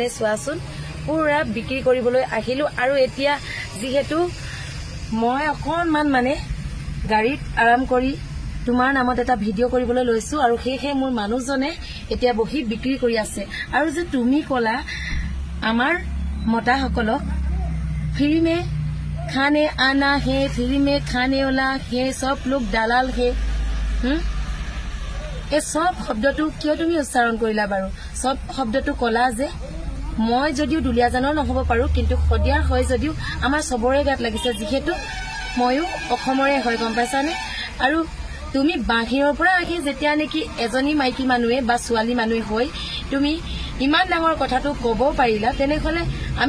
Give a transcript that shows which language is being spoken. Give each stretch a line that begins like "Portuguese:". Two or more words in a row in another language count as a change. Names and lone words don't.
Assamese: চোৱাচোন পুৰা বিক্ৰী কৰিবলৈ আহিলো আৰু এতিয়া যিহেতু মই অকণমান মানে গাড়ীত আৰাম কৰি তোমাৰ নামত এটা ভিডিঅ' কৰিবলৈ লৈছো আৰু হেহে মোৰ মানুহজনে এতিয়া বহি বিক্ৰী কৰি আছে আৰু যে তুমি কলা আমাৰ মতাসকলক
Hindi: फ्री में खाने आना है फ्री में खाने वाला है सब लोग दलाल है
Assamese: এই সব শব্দটো কিয় তুমি উচ্চাৰণ কৰিলা বাৰু সব শব্দটো কলা যে মই যদিও দুলিয়াজানৰ নহব পাৰো কিন্তু হদিয়াৰ হয় যদিও আমাৰ সবৰে গাত লাগিছে যিহেতু ময়ো অসমৰে হয় গম পাইছানে আৰু তুমি বাহিৰৰ পৰা আহি যেতিয়া নেকি এজনী মাইকী মানুহে বা ছোৱালী মানুহে হৈ তুমি ইমান ডাঙৰ কথাটো ক'ব পাৰিলা তেনেহলে আমি